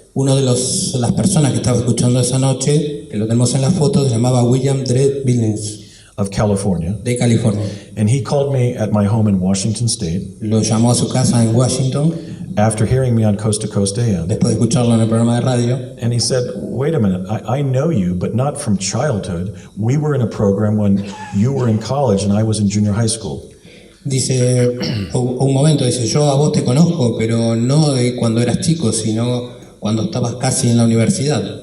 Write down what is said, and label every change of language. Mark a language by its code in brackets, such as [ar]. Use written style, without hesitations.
[es] Uno de las personas que estaba escuchando esa noche, que lo tenemos en la foto, se llamaba William Dredd Billings, [en] Of California, [es] de California. [en] and he called me at my home in Washington State [es] Lo llamó a su casa en Washington, [en] after hearing me on Coast to Coast AM, [es] después de escucharlo en el programa de radio. [en] and he said, "Wait a minute, I know you, but not from childhood. We were in a program when you were in college and I was in junior high school." [es] Dice, un momento, dice, yo a vos te conozco, pero no de cuando eras chico, sino cuando estabas casi en la universidad.